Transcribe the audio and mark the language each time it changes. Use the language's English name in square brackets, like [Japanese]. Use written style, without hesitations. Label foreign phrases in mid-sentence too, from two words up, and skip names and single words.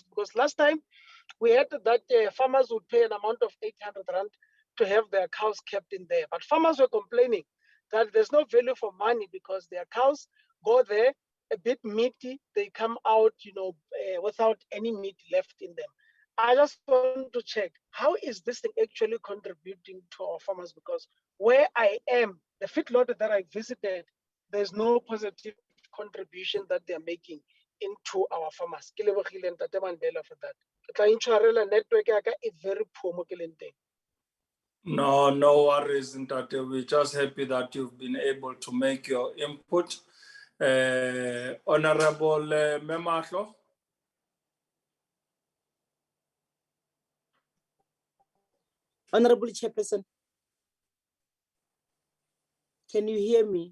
[English] Because last time we had that farmers would pay an amount of 800 rand to have their cows kept in there, but farmers were complaining that there's no value for money because their cows go there a bit meaty, they come out, without any meat left in them. I just want to check, how is this thing actually contributing to our farmers? Because where I am, the feedlot that I visited, there's no positive contribution that they're making into our farmers. [Tswana] Ke lebogile Ntate Mandela [English] for that. [Tswana] Ke tla intshwarela network ya ka e [English] very poor [Tswana] mo ke leng teng. [English] No, no worries, Ntate. We're just happy that you've been able to make your input. Honorable Memahlo. Honorable Chairperson, can you hear me?